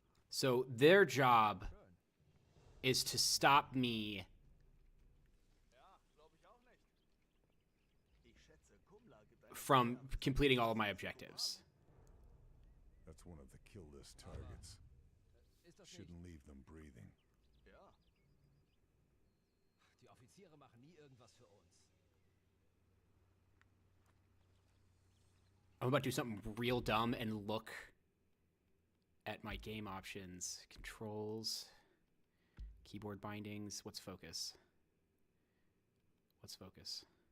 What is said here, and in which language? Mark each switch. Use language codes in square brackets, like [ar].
[en] So their job is to stop me from completing all of my objectives. That's one of the kill list targets. Shouldn't leave them breathing. [de] Die Offiziere machen nie irgendwas für uns. [en] I'm about to do something real dumb and look at my game options. Controls, keyboard bindings. What's focus? What's focus?